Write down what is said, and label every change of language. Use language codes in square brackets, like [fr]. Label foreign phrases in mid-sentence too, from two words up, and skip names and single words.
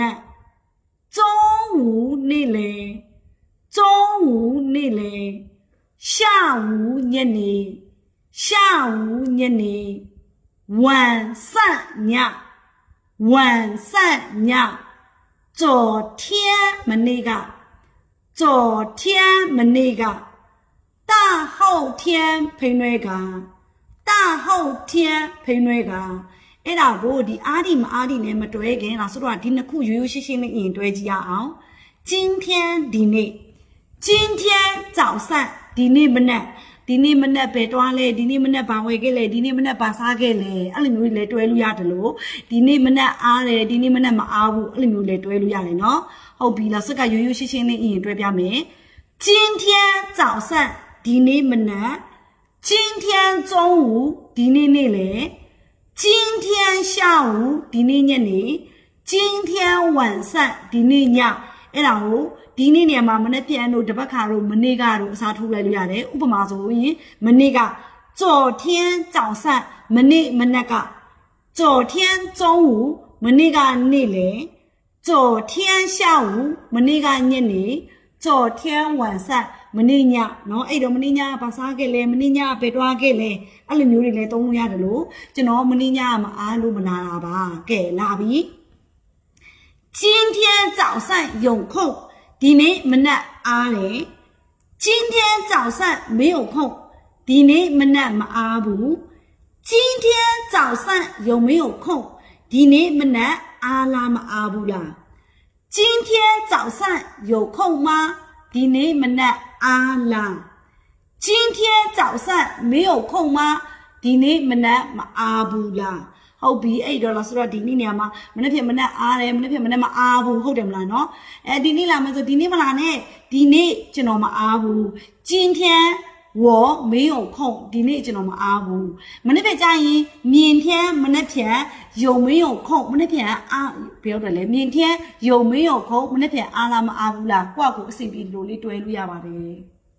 [my] က်中午နေ့လေ中午နေ့လေ下午ညနေ下午ညနေ晚上ည晚上ည昨天မနေ့က昨天မနေ့က大后天ဖိနွဲက大后天ဖိနွဲကအဲ့ဒါကိုဒီအားဒီမ အားဒီနဲ့မတွဲခင်လားဆိုတော့ဒီနှစ်ခုရိုးရိုးရှင်းရှင်းလေးအရင်တွဲကြည့်ရအောင်今天ဒီနေ့ [zh] 今天早上 [my] ဒီနေ့မနက်ပဲတွားလဲဒီနေ့မနက်ဘာဝယ်ခဲ့လဲဒီနေ့မနက်ဘာစားခဲ့လဲအဲ့လိုမျိုးတွေလည်းတွဲလို့ရတယ်လို့ဒီနေ့မနက်အားတယ်ဒီနေ့မနက်မအားဘူးအဲ့လိုမျိုးလည်းတွဲလို့ရတယ်နော်ဟုတ်ပြီလားစက်ကရိုးရိုးရှင်းရှင်းလေးအရင်တွဲပြမယ် [zh] 今天早上 [my] ဒီနေ့မန က် [zh] 今天中午 [my] ဒီနေ့နေ့လေ [zh] 今天下午 [my] ဒီနေ့ညနေ [zh] 今天晚上 [my] ဒီနေ့ညအဲ့ဒါကိုဒီနေ့နေရာမှာမနေ့ပြန်တို့တပတ်ခါတို့မနေ့ကတို့အစားထိုးလိုက်လို့ရတယ်ဥပမာဆိုရင်မနေ့က [zh] 昨天早上 [my] မနေ့မနက်က [zh] 昨天中午 [my] မ နေ့ကနေ့လေ [zh] 昨天下午 [my] မနေ့ကညနေ [zh] 昨天晚上 [my] မနေ့ညเนาะအဲ့တော့မနေ့ညဘာစားခဲ့လဲမနေ့ညပဲတွားခဲ့လဲအဲ့လိုမျိုးတွေလည်းသုံးလို့ရတယ်လို့ကျွန်တော်မနေ့ညမအားလို့မလာ တာပါကဲလာပြီ [zh] 今天早上有空 [my] ဒီနေ့မနက်အားတယ် [zh] 今天早上没有空 [my] ဒီနေ့မနက်မအားဘူး [zh] 今天早上有没有空 [my] ဒီနေ့မနက်အားလားမအားဘူးလား [zh] 今天早上有空吗 [my] ဒီနေ့မနက်အားလား [zh] 今天早上没有空吗 [my] ဒီနေ့မနက်မအားဘူးလားဟုတ်ပြီအဲ့တော့လား ဆိုတော့ဒီနေ့နေရာမှာမနေ့ဖြစ်မနေ့အားတယ်မနေ့ဖြစ်မနေ့မအားဘူးဟုတ်တယ်မလားနော်အဲဒီနေ့လာမယ်ဆိုဒီနေ့မလာနဲ့ဒီနေ့ကျွန်တော်မအားဘူး [zh] 今天我没有空 [my] ဒီနေ့ကျွန်တော်မအားဘူးမနေ့ဖြစ်ကြရင်明天မနေ့ဖြစ် [zh] 有没有空 [my] မနေ့ဖြစ်အားပြောတယ်လေ [zh] 明天有没有空 [my] မနေ့ဖြစ်အားလားမအားဘူးလားကိုယ့်ကိုအဆင်ပြေလို့လေးတွဲလို့ရပါတယ်